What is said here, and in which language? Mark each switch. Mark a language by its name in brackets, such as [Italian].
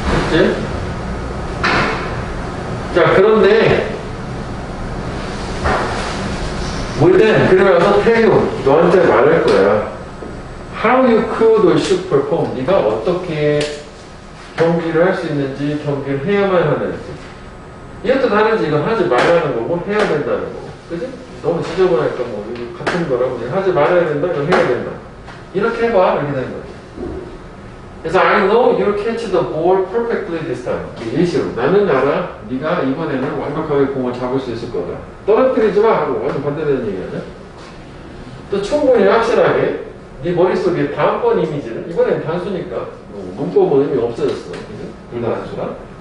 [Korean] 그치? 자, 그런데 일단 그러면서 태유 너한테 말할 거야. [English] How you could or should perform. [Korean] 네가 어떻게 경기를 할 수 있는지, 경기를 해야만 하는지. 이것도 다른지 이건 하지 말라는 거고 해야 된다는 거고. 그지? 너무 지저분하니까 뭐 이거 같은 거라고. 하지 말아야 된다, 이거 해야 된다. 이렇게 해봐. 이렇게 되는 거지. [English] 그래서 I know you'll catch the ball perfectly this time. [Korean] 예시로. 나는 알아. 네가 이번에는 완벽하게 공을 잡을 수 있을 거다. 떨어뜨리지 마 하고 완전 반대되는 얘기 아니야? 또 충분히 확실하게 네 머릿속에 다음번 이미지는 이번엔 단수니까 문법은 의미 없어졌어. 둘 다 단수가.